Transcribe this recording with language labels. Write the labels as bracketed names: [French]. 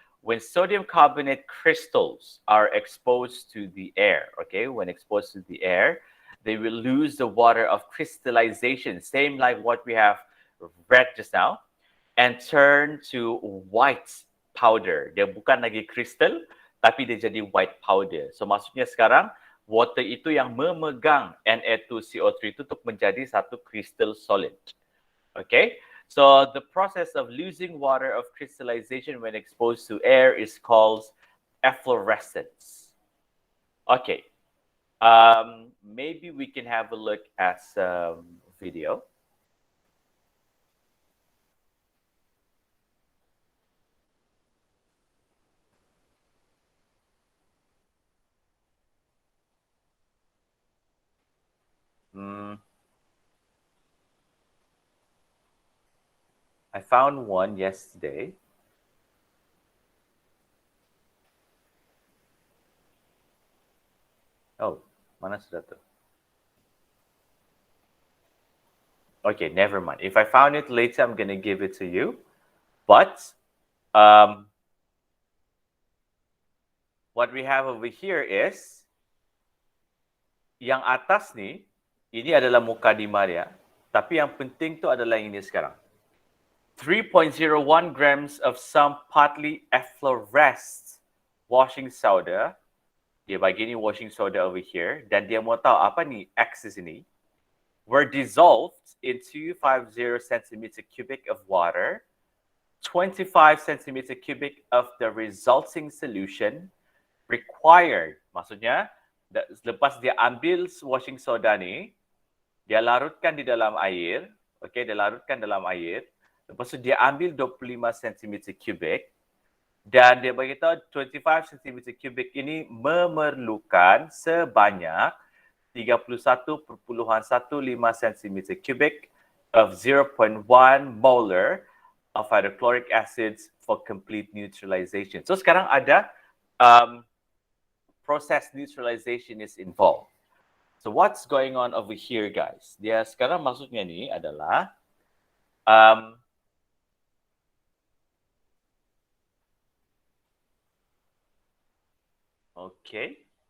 [English] When sodium carbonate crystals are exposed to the air, okay, when exposed to the air, they will lose the water of crystallization, same like what we have read just now, and turn to white powder. [Malay] Dia bukan lagi crystal, tapi dia jadi white powder. So maksudnya sekarang water itu yang memegang Na2CO3 itu untuk menjadi satu crystal solid. [English] Okay? So the process of losing water of crystallization when exposed to air is called efflorescence. Okay. Maybe we can have a look at some video. I found one yesterday. [Malay] Oh, mana sudah tuh? [English] Okay, never mind. If I found it later, I'm going to give it to you. But what we have over here is [Malay] yang atas nih, ini adalah mukadimah dia. Tapi yang penting tu adalah ini sekarang. [English] 3.01 grams of some partly effloresced washing soda. [Malay] Dia bagi ni washing soda over here. Dan dia mau tahu apa nih X ini. [English] Were dissolved in 250 centimeter cubic of water, 25 centimeter cubic of the resulting solution required. [Malay] Maksudnya, lepas dia ambil washing soda ni, dia larutkan di dalam air, okay, dia larutkan dalam air, lepas tu dia ambil 25 centimeter cubic, dan dia beritahu 25 centimeter cubic ini memerlukan sebanyak 31.15 [English] cm cubic of 0.1 molar of hydrochloric acids for complete neutralization. [Malay] So sekarang ada process neutralization is involved. [English] So what's going on over here, guys? [Malay] Dia sekarang maksudnya ni adalah okay.